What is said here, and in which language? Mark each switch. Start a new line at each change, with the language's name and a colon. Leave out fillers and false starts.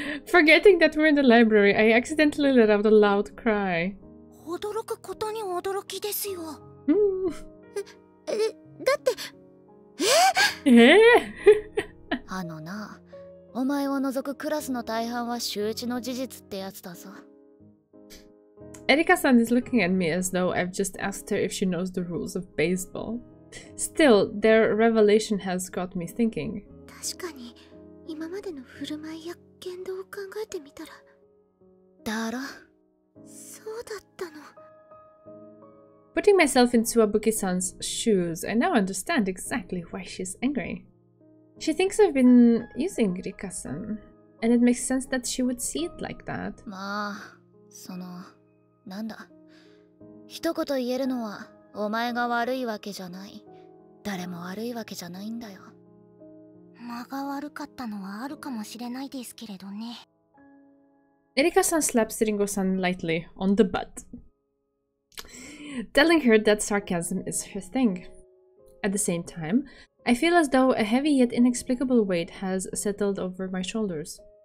English: Forgetting that we're in the library, I accidentally let out a loud cry.
Japanese: 驚くことに驚きですよ。だって、あのな、お前を除くクラスの大半は周知の事実ってやつだぞ。
English: Erika-san is looking at me as though I've just asked her if she knows the rules of baseball. Still, their revelation has got me thinking.
Japanese: 確かに、今までの振る舞いや言動を考えてみたら。だろ。そうだったの。
English: Putting myself in Tsuwabuki-san's shoes, I now understand exactly why she's angry. She thinks I've been using Rika-san, and it makes sense that she would see it like that.
Japanese: まあ、なんだ。一言言えるのは、お前が悪いわけじゃない。誰も悪いわけじゃないんだよ。間が悪かったのはあるかもしれないですけれどね。
English: Erika-san slaps Ringo-san lightly on the butt, telling her that sarcasm is her thing. At the same time, I feel as though a heavy yet inexplicable weight has settled over my shoulders.